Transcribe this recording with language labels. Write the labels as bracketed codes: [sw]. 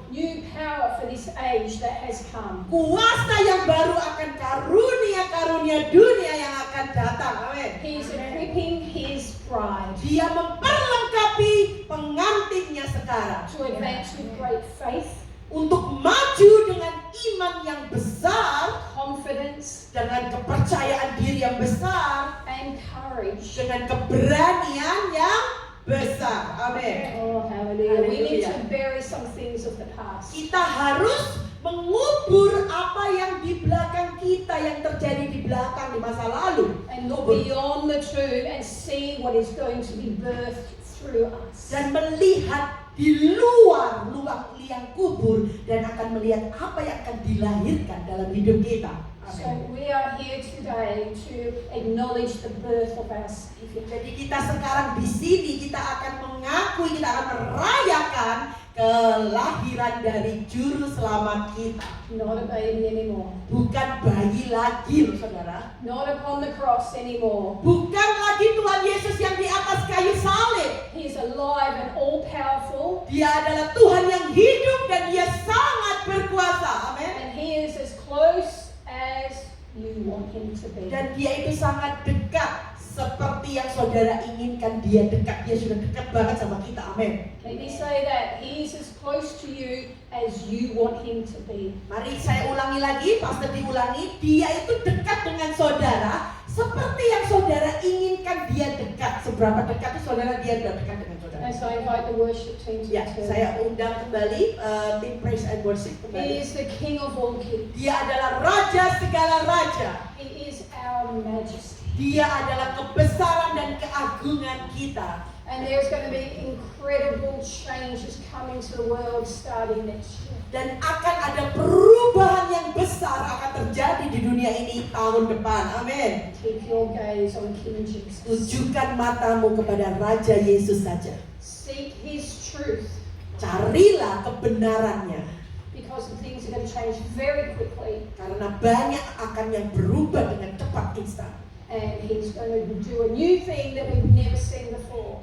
[en] new power for this age that has come. [id] kuasa yang baru akan karunia dunia yang akan datang. Amin. [en] He is equipping His bride [id] Dia memperlengkapi pengantinnya sekarang [en] to advance with great faith, [id] untuk maju dengan iman yang besar, [en] confidence, [id] dengan kepercayaan diri yang besar, [en] and courage. [id] dengan keberanian yang besar. Amin. [en] Oh, hallelujah. We need to Hallelujah. bury some things of the past. [id] Kita harus mengubur apa yang di belakang kita, yang terjadi di belakang di masa lalu, [en] And look beyond the tomb and see what is going to be birthed through us. [id] dan melihat di luar liang kubur dan akan melihat apa yang akan dilahirkan dalam hidup kita. [en] So [id] Amin. [en] we are here today to acknowledge the birth of our Savior. [id] Jadi kita sekarang di sini kita akan mengakui, kita akan merayakan kelahiran dari juru selamat kita. [en] Not a baby anymore. [id] Bukan bayi lagi, loh, saudara. [en] Not upon the cross anymore. [id] Bukan lagi Tuhan Yesus yang di atas kayu salib. [en] He is alive and all-powerful, [id] Dia adalah Tuhan yang hidup dan Dia sangat berkuasa. Amin. [en] and He is as close as you want Him to be. [id] Dan Dia itu sangat dekat seperti yang saudara inginkan Dia dekat. Dia sudah dekat banget sama kita. Amin. [en] Let me say that He is as close to you as you want Him to be. [id] Mari saya ulangi lagi, pastor diulangi. Dia itu dekat dengan saudara seperti yang saudara inginkan Dia dekat. Seberapa dekat itu saudara, Dia sudah dekat dengan saudara. [en] And so I invite the worship team to [id] Ya, [en] return. [id] saya undang kembali tim Praise and Worship [en] He [id] kembali. [en] is the King of all kings. [id] Dia adalah Raja segala raja. [en] He is our majesty. [id] Dia adalah kebesaran dan keagungan kita. [en] And there's going to be incredible changes coming to the world starting next year. [id] Dan akan ada perubahan yang besar akan terjadi di dunia ini tahun depan. Amin. [en] Keep your gaze on King Jesus. [id] Tujukan matamu kepada Raja Yesus saja. [en] Seek His truth, [id] Carilah kebenarannya. [en] because the things are going to change very quickly. [id] Karena banyak akan yang berubah dengan cepat instan. [en] And He's going to do a new thing that we've never seen before.